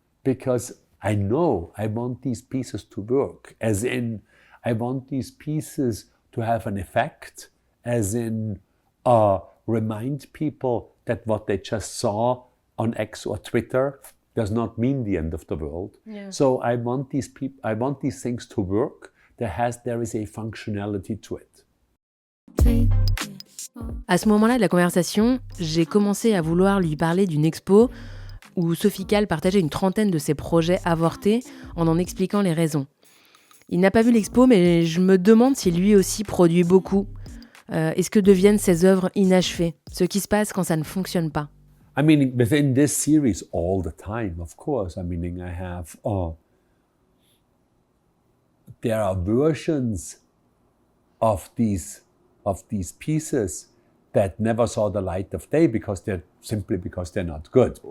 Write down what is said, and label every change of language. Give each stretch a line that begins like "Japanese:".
English: Because I know I want these pieces to work, as in, I want these pieces to have an effect, as in, remind people that what they just saw on X or Twitter does not mean the end of the world. Yeah. So I want these things to work. There is a functionality to it.
French: À ce moment-là de la conversation, j'ai commencé à vouloir lui parler d'une expo où Sophie Calle partageait une trentaine de ses projets avortés en expliquant les raisons. Il n'a pas vu l'expo, mais je me demande si lui aussi produit beaucoup. Est-ce que deviennent ses œuvres inachevées, ce qui se passe quand ça ne fonctionne pas?
English: I mean, within this series, all the time, of course. I mean, I have, there are versions of these pieces that never saw the light of day because they're not good.